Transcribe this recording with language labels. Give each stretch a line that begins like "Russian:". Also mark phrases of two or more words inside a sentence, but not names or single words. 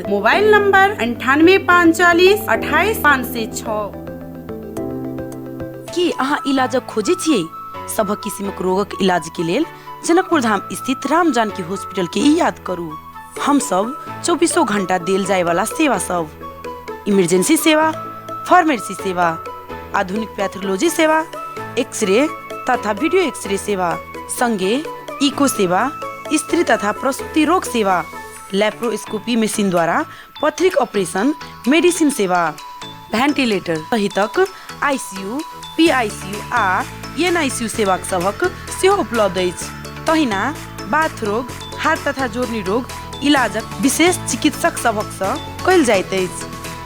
Maithili: मोबाइल नंबर 98 540 28 506। के अहाँ इलाजक खोजे छियै? सब किसिमक रोगक इलाज के लेल जनकपुर धाम स्थित राम जानकी हॉस्पिटल के याद करू। हम सब 24 घंटा देल जाय वाला सेवा सब, इमरजेंसी सेवा, फार्मेसी सेवा, आधुनिक पैथोलॉजी सेवा, एक्सरे तथा
English: video X-ray
Maithili: सेवा, संगे इको सेवा, स्त्री तथा प्रसूति रोग सेवा,
English: laparoscopy machine
Maithili: द्वारा पथरिक ऑपरेशन, मेडिसिन सेवा, वेंटिलेटर सहितक आईसीयू, पीआईसीयू आ एनआईसीयू सेवा सभक सेहो उपलब्ध अछि। तहिना बाथ रोग, हाथ तथा जोड़नी रोग इलाजक विशेष चिकित्सक सभक सँ कयल जाइत अछि।